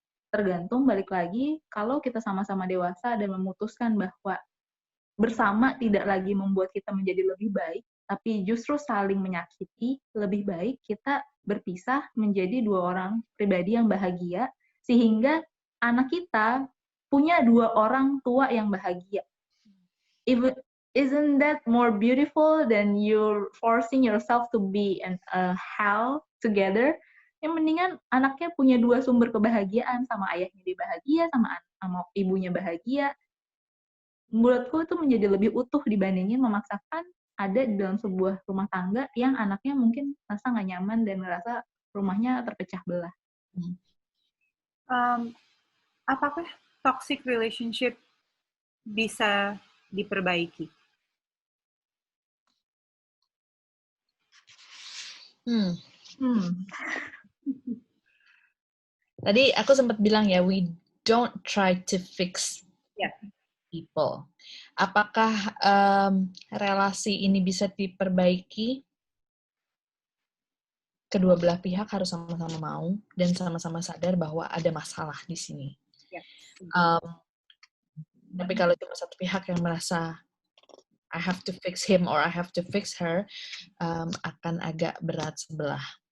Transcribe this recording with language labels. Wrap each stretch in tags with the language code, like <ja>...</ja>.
<id>Tergantung, balik lagi, kalau kita sama-sama dewasa dan memutuskan bahwa bersama tidak lagi membuat kita menjadi lebih baik, tapi justru saling menyakiti, lebih baik kita berpisah menjadi dua orang pribadi yang bahagia, sehingga anak kita punya dua orang tua yang bahagia.</id> <en>Isn't that more beautiful than you're forcing yourself to be in a hell together?</en> <id>Yang mendingan anaknya punya dua sumber kebahagiaan, sama ayahnya dia bahagia, sama ibunya bahagia. Menurutku itu menjadi lebih utuh dibandingin memaksakan ada di dalam sebuah rumah tangga yang anaknya mungkin merasa nggak nyaman dan merasa rumahnya terpecah belah. Apakah toxic relationship bisa diperbaiki? Tadi aku sempat bilang ya,</id> <en>we don't try to fix people.</en> <id>Apakah relasi ini bisa diperbaiki? Kedua belah pihak harus sama-sama mau dan sama-sama sadar bahwa ada masalah di sini. Tapi kalau cuma satu pihak yang merasa</id> <en>I have to fix him or I have to fix her,</en> <id>akan agak berat sebelah.</id>